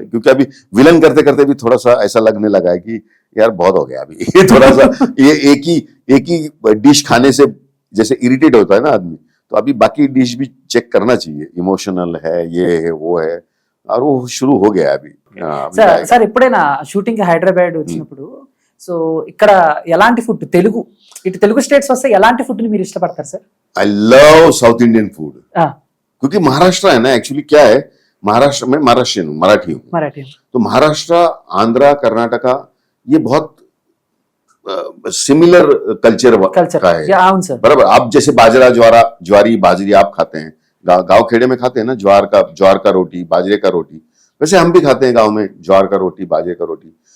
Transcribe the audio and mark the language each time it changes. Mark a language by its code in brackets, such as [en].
[hi] क्योंकि अभी विलन करते करते भी थोड़ा सा ऐसा लगने लगा है कि यार बहुत हो गया अभी ये थोड़ा सा, ये एक ही डिश खाने से जैसे इरिटेट होता है ना आदमी, तो अभी बाकी डिश भी चेक करना चाहिए, इमोशनल है, ये है, वो है, और वो शुरू हो गया अभी। [te] సార్ ఎప్పుడైనా షూటింగ్ హైదరాబాద్ వచ్చినప్పుడు, సో ఇక్కడ ఎలాంటి ఫుడ్, తెలుగు స్టేట్స్ వస్తే ఎలాంటి ఫుడ్ ని మీరు ఇష్టపడతారు sir? [en] I love south Indian food, [hi] क्योंकि महाराष्ट्र है ना, एक्चुअली क्या है, महाराष्ट्र में महाराष्ट्रियन हूँ, मराठी हूँ, तो महाराष्ट्र, आंध्रा, कर्नाटका, ये बहुत सिमिलर कल्चर का है, बराबर। आप जैसे बाजरा, ज्वारी, बाजरी आप खाते हैं, गांव खेड़े में खाते हैं ना, ज्वार का रोटी, बाजरे का रोटी, वैसे हम भी खाते हैं गांव में, ज्वार का रोटी, बाजरे का रोटी।